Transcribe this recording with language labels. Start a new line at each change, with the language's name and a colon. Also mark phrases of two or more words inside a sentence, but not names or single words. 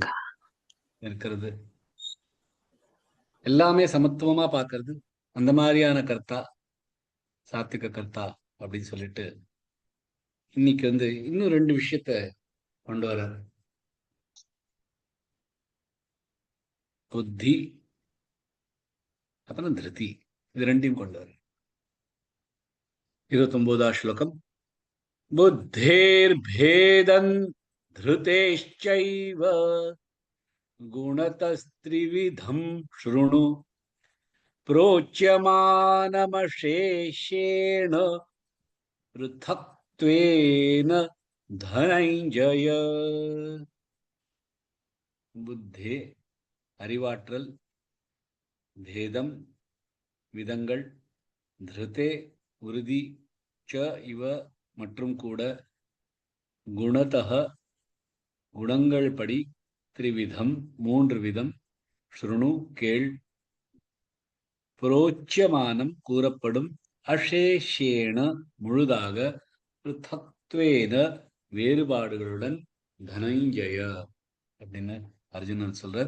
Tamil: இருக்கிறது, எல்லாமே சமத்துவமா பார்க்கறது, அந்த மாதிரியான கர்த்தா சாத்விக கர்த்தா அப்படின்னு சொல்லிட்டு இன்னைக்கு இன்னும் 2 விஷயத்த கொண்டு வர, புத்தி அப்புறம் திருப்தி, இது 2யும் கொண்டு வர. 29வது ஸ்லோகம்
Sanskrit: बुद्धेर्भेदं धृतेश्चैव गुणतस्त्रिविधं शृणु प्रोच्यमानमशेषेण पृथक्त्वेन धनञ्जय.
Tamil: புத்தே அறிவாற்றல், பேதம் விதங்கள், திருதே உறுதி, ச இவ மற்றும் கூட, குணதः குணங்கள் படி, திரிவிதம் மூன்று விதம், ஸ்ருணு கேள், புரோச்சியமானம் கூறப்படும், அசேஷேன முழுதாக, பிருத்தக்த்வேன வேறுபாடுகளுடன், தனஞ்சய அப்படின்னு அர்ஜுனன் சொல்றார்.